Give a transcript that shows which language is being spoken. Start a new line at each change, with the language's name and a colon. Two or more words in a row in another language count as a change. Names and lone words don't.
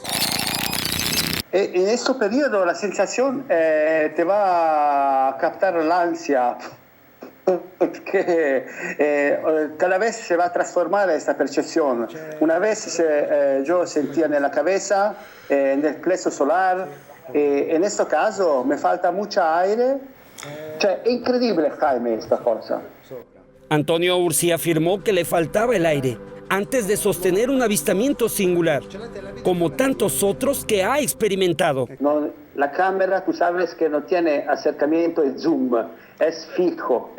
Spanish: En este periodo la sensación te va a captar la ansia, porque cada vez se va a transformar esta percepción. Una vez yo sentía en la cabeza, en el plexo solar, en este caso me falta mucha aire.
Italian: Cioè, è incredibile,
Spanish: Jaime, esta cosa. Antonio Ursi afirmó que le faltaba el aire antes de sostener un avistamiento singular, como tantos otros que ha experimentado. No, la cámara, tú sabes que no tiene acercamiento y zoom, es fijo.